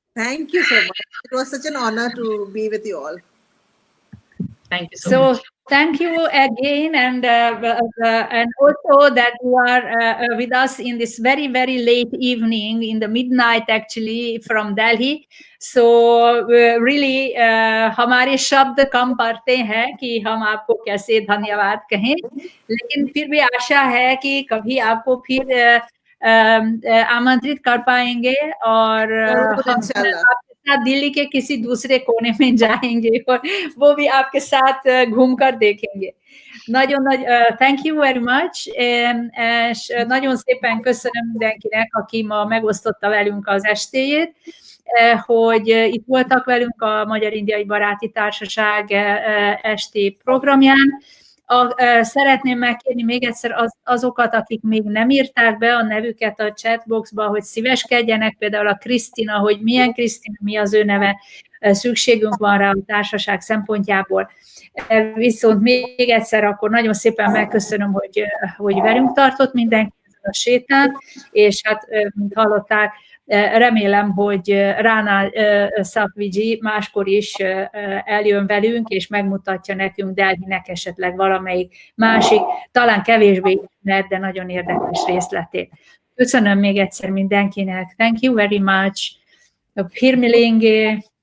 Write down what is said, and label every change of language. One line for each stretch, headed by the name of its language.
English: Thank you so much. It was such an honor to be with you all. Thank you so So much. thank you again, and also that you are with us in this very very late evening, in the midnight actually, from Delhi. So really
Hindi: हमारे शब्द कम पड़ते हैं कि हम आपको कैसे धन्यवाद कहें, लेकिन फिर भी आशा है कि कभी आपको फिर आमंत्रित कर पाएंगे और जरूर, हम इंशाल्लाह। आपके साथ दिल्ली के किसी दूसरे कोने में जाएंगे और वो भी आपके साथ घूमकर देखेंगे.
English: Thank you very much.
Hungarian: Nagyon szépen köszönöm mindenkinek, aki ma megosztotta velünk az estéjét, hogy itt voltak velünk a Magyar-Indiai Baráti Társaság esti programján. Szeretném megkérni még egyszer azokat, akik még nem írták be a nevüket a chatboxba, hogy szíveskedjenek, például a Krisztina, hogy milyen Krisztina, mi az ő neve, szükségünk van rá a társaság szempontjából. Viszont még egyszer akkor nagyon szépen megköszönöm, hogy velünk tartott mindenki a sétán, és hát, mint hallották, remélem, hogy Rana Safvi máskor is eljön velünk, és megmutatja nekünk Delhinek esetleg valamelyik másik, talán kevésbé ismert, de nagyon érdekes részletét. Köszönöm még egyszer mindenkinek.
English: Thank you very much.
Hindi: फिर मिलेंगे.